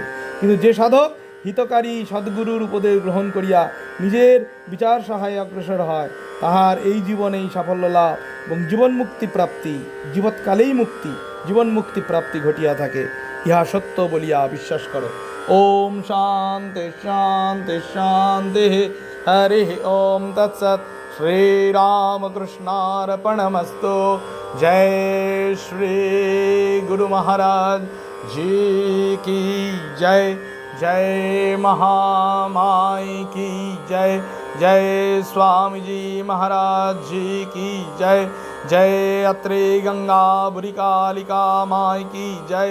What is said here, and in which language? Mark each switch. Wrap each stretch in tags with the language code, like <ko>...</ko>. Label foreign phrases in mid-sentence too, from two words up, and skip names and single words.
<bn>কিন্তু যে সাধক হিতকারী সদ্গুরুর উপদেশ গ্রহণ করিয়া নিজের বিচার সহায়ে অগ্রসর হয়, তাহার এই জীবনেই সাফল্য লাভ এবং জীবন মুক্তি প্রাপ্তি, জীবৎকালেই জীবন মুক্তি প্রাপ্তি ঘটিয়া থাকে। ইহা সত্য বলিয়া বিশ্বাস করো।</bn> <sa>ওম শান্তি শান্তি শান্তি। হরি ওম তৎসৎ। श्रीरामकृष्णार्पणमस्तु।</sa> <hi>जय श्री गुरु महाराज जी की जय। जय महामाई की जय। जय स्वामी जी महाराज जी की जय। जय अत्रे गंगा बुरी कालिका माई की जय।</hi>